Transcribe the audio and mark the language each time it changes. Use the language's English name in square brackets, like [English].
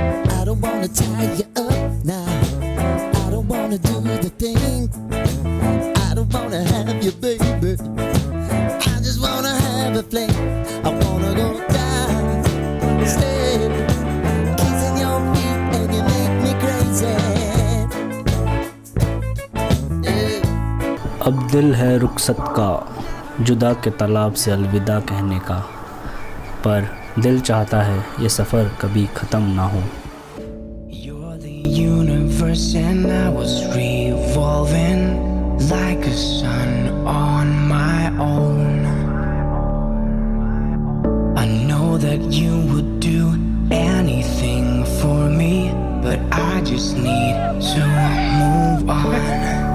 [English] I don't wanna tie you up now. I don't wanna do the thing. I don't wanna have you, baby. I just wanna have a fling. I wanna go down, stay, kissing your feet, and you make me crazy. Yeah. [Hindi] अब दिल है रुखसत का, जुदा के तालाब से अलविदा कहने का, पर दिल चाहता है ये सफ़र कभी ख़त्म ना हो। [English] You're the universe and I was revolving like a sun on my own. I know that you would do anything for me, but I just need to move on.